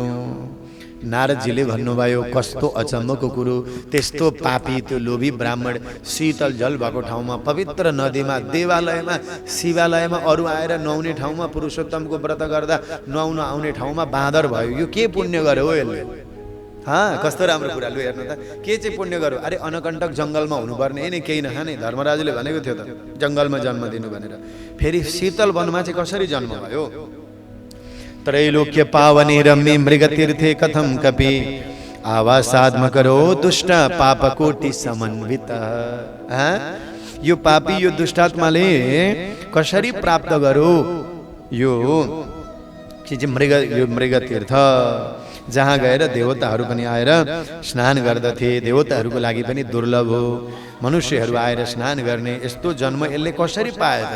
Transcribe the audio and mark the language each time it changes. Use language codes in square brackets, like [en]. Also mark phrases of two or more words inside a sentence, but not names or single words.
[ne] नारदजीले भन्नुभयो कस्तो अचम्मको कुरो, त्यस्तो पापी त्यो लोभी ब्राह्मण शीतल जल भएको ठाउँमा, पवित्र नदीमा, देवालयमा, शिवालयमा अरू आएर नुहाउने ठाउँमा, पुरुषोत्तमको व्रत गर्दा नुहाउन आउने ठाउँमा बाँदर भयो। यो के पुण्य गर्यो हो यसले? कस्तो राम्रो कुरा, लु हेर्नु त, के चाहिँ पुण्य गर्यो? अरे अनकण्टक जङ्गलमा हुनुपर्ने, यिनी केही नखाने, धर्मराजले भनेको थियो त जङ्गलमा जन्म दिनु भनेर। फेरि शीतल वनमा चाहिँ कसरी जन्म भयो? [sa] त्रैलोक्य पावने रम्ये मृगतीर्थे कथम कपि आवासात्म करो दुष्ट पापकोटि समन्वित। [ne] यो पापी, यो दुष्टात्माले कसरी प्राप्त गरो यो मृगतीर्थ, जहाँ गएर देवताहरू पनि आएर स्नान गर्दथे। देवताहरूको लागि पनि दुर्लभ हो, मनुष्यहरू आएर स्नान गर्ने यस्तो जन्म यसले कसरी पायो त?